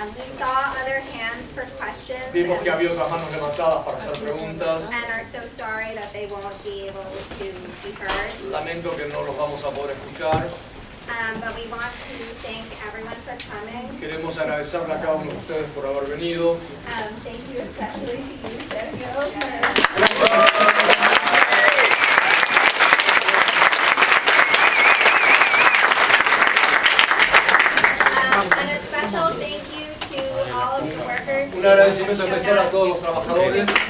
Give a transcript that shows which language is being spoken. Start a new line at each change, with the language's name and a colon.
English: We saw other hands for questions.
Spanish: Vimos que había otras manos levantadas para hacer preguntas.
English: And are so sorry that they won't be able to be heard.
Spanish: Lamento que no los vamos a poder escuchar.
English: But we want to thank everyone for coming.
Spanish: Queremos agradecerle a cada uno de ustedes por haber venido.
English: Thank you especially to you, Sergio. And a special thank you to all of the workers.
Spanish: Un agradecimiento especial a todos los trabajadores.